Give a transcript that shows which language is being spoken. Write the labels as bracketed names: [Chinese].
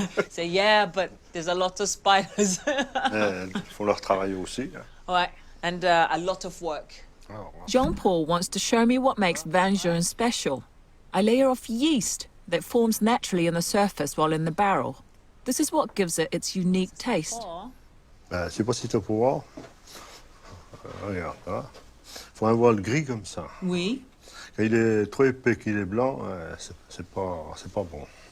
[English] So yeah, but there's a lot of spiders. [French] Ils font leur travail aussi. [English] Ouais, and a lot of work. Jean-Paul wants to show me what makes Vin Jaune special. A layer of yeast that forms naturally on the surface while in the barrel. This is what gives it its unique taste. [French] Je sais pas si tu peux voir. Regarde, hein? Faut un voile gris comme ça. Oui. Quand il est trop épais, qu'il est blanc, c'est pas bon.